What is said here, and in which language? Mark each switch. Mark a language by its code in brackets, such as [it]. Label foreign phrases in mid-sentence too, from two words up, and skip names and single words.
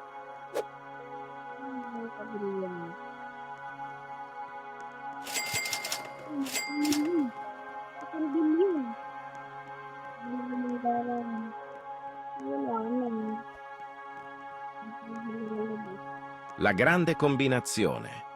[tl] Ay, kabilyon. Isang bilyon. Bilyon darang. Wala naman. [it] La grande combinazione.